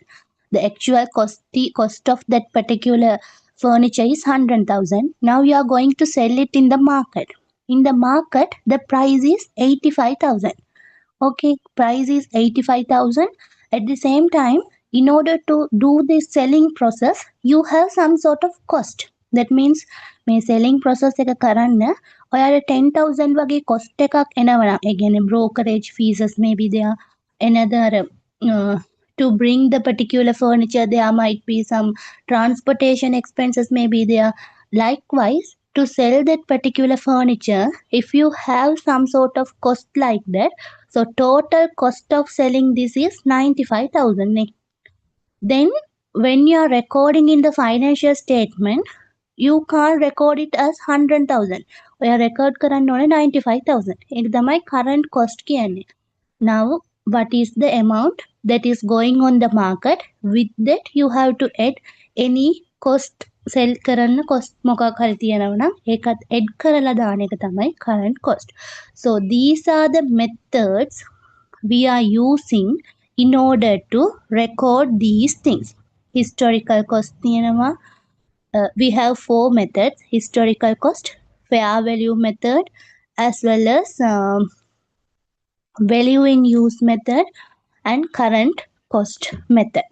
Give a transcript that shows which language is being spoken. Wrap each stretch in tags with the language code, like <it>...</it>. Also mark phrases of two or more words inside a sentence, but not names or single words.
<en>The actual cost of that particular furniture is 100,000. Now you are going to sell it in the market. In the market, the price is 85,000. Okay, price is 85,000. At the same time, in order to do this selling process, you have some sort of cost. That means</en> <si>මේ</si> <en>selling process</en> <si>එක කරන්න ඔයාලා 10,000 වගේ cost එකක් එනවා. ඒ කියන්නේ</si> <en>brokerage fees maybe there, another to bring the particular furniture, there might be some transportation expenses maybe there. Likewise, to sell that particular furniture, if you have some sort of cost like that, So total cost of selling this is 95,000. Then when you are recording in the financial statement, you can't record it as 100,000.</en> <si>ඔයා record කරන්න ඕනේ 95,000. ඒක තමයි</si> <en>current cost</en> <si>කියන්නේ.</si> <en>Now, what is the amount that is going on the market? With that, you have to add any cost</en> <si>sell කරන්න cost මොකක් හරි තියෙනවා නම් ඒකත් add කරලා දාන එක තමයි</si> <en>current cost. So these are the methods we are using in order to record these things. Historical cost</en> <si>තියෙනවා.</si> <en>We have 4 methods: historical cost, fair value method, as well as value in use method and current cost method.</en>